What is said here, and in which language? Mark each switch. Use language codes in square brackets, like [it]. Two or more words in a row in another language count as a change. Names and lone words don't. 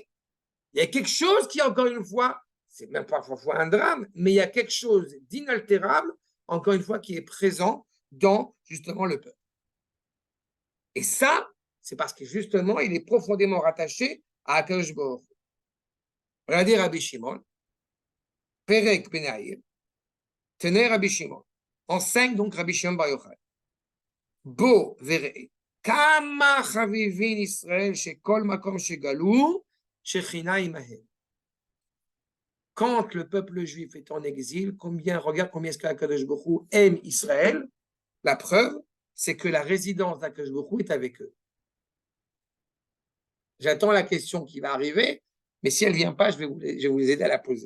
[fr] Il y a quelque chose qui, encore une fois, c'est même pas parfois un drame, mais il y a quelque chose d'inaltérable, encore une fois, qui est présent dans, justement, le peuple. Et ça, c'est parce que justement, il est profondément rattaché à [he] הקדוש ברוך הוא. [fr] Regardez Rabbi Shimon, Perek Benaïr, tenez Rabbi Shimon. Enseigne donc Rabbi Shimon Bar Yochai. [he] בוא וראה, כמה חביבין ישראל שבכל מקום שגלו, שכינה עמהם. [fr] Quand le peuple juif est en exil, regarde combien est-ce qu' [he] הקדוש ברוך הוא [fr] aime Israël. La preuve, c'est que la résidence d' [he] הקדוש ברוך הוא [fr] est avec eux. J'attends la question qui va arriver, mais si elle ne vient pas, je vais vous aider à la poser.